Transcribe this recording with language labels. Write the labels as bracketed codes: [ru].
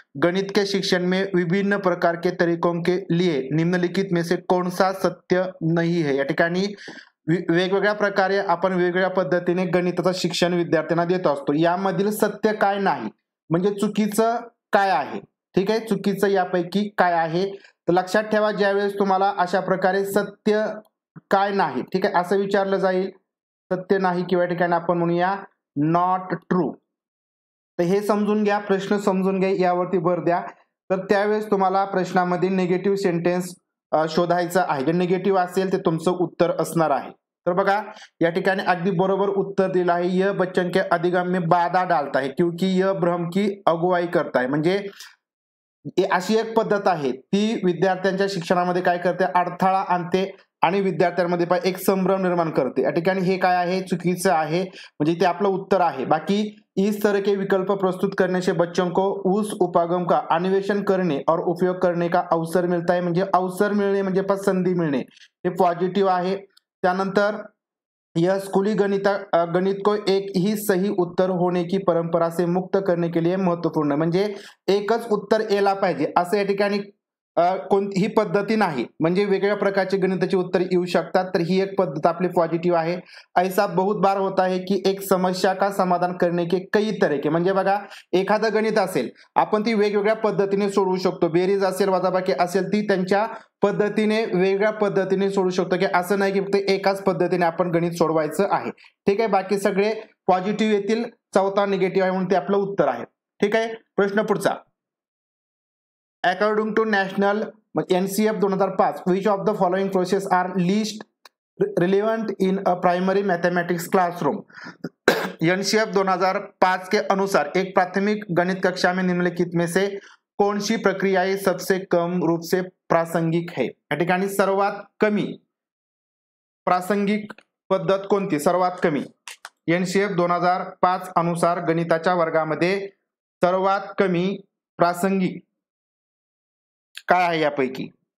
[hi] गणित के शिक्षण में विभिन्न प्रकार के तरीकों के लिए निम्नलिखित में से कौन सा सत्य नहीं है. [mr] या ठिकाणी वेगवेगळ्या प्रकारे आपण वेगवेगळ्या पद्धतीने गणिताचं शिक्षण विद्यार्थ्यांना देत असतो. यामधील सत्य काय नाही म्हणजे चुकीचं काय आहे. ठीक आहे. चुकीचं यापैकी काय आहे. तर लक्षात ठेवा, ज्यावेळेस तुम्हाला अशा प्रकारे सत्य काय नाही, ठीक आहे, असं विचारलं जाईल, सत्य नाही किंवा ठिकाणी आपण म्हणूया नॉट ट्रू, तर हे समजून घ्या, प्रश्न समजून घ्या, यावरती भर द्या. तर त्यावेळेस तुम्हाला प्रश्नामध्ये निगेटिव्ह सेंटेन्स शोधायचं आहे. जे निगेटिव्ह असेल ते तुमचं उत्तर असणार आहे. तर बघा, या ठिकाणी अगदी बरोबर उत्तर दिलं आहे. [hi] यह बच्चन के अधिगम में बाधा डालता है क्योंकि यह भ्रम की अगुवाई करता है. [mr] म्हणजे अशी एक पद्धत आहे ती विद्यार्थ्यांच्या शिक्षणामध्ये काय करते, अडथळा आणते आणि विद्यार्थ्यांमध्ये एक संभ्रम निर्माण करते. या ठिकाणी हे काय आहे, चुकीचं आहे, म्हणजे ते आपलं उत्तर आहे. [hi] बाकी इस तरह के विकल्प प्रस्तुत करने से बच्चों को उस उपागम का अन्वेषण करने और उपयोग करने का अवसर मिलता है. [mr] म्हणजे अवसर मिळणे म्हणजे संधी मिळणे, हे पॉझिटिव्ह आहे. त्यानंतर [hi] यह स्कूली गणित को एक ही सही उत्तर होने की परंपरा से मुक्त करने के लिए महत्वपूर्ण. [mr] म्हणजे एकच उत्तर यायला पाहिजे असं या ठिकाणी कोणतीही पद्धती नाही. म्हणजे वेगवेगळ्या प्रकारचे गणिताचे उत्तर येऊ शकतात. तर ही एक पद्धत आपली पॉझिटिव्ह आहे. [hi] ऐसा बहुत बार होता है की एक समस्या का समाधान करने के कई तरीके. [mr] म्हणजे बघा, एखादं गणित असेल, आपण ती वेगवेगळ्या पद्धतीने सोडवू शकतो. बेरीज असेल, वजाबाकी असेल, ती त्यांच्या पद्धतीने वेगळ्या पद्धतीने सोडू शकतो. की असं नाही की फक्त एकाच पद्धतीने आपण गणित सोडवायचं आहे. ठीक आहे. बाकी सगळे पॉझिटिव्ह येतील, चौथा निगेटिव्ह आहे म्हणून ते आपलं उत्तर आहे. ठीक आहे. प्रश्न पुढचा. [en] According to national NCF 2005 which of the following process are least relevant in a primary mathematics classroom. [hi] NCF 2005 के अनुसार एक प्राथमिक गणित कक्षा में निम्नलिखित में से कौन सी प्रक्रिया सबसे कम रूप से प्रासंगिक है। [mr] या ठिकाणी सर्वात कमी प्रासंगिक पद्धत कोणती, सर्वात कमी। NCF 2005 अनुसार गणिताच्या वर्गामध्ये सर्वात कमी प्रासंगिक काय आहे यापैकी।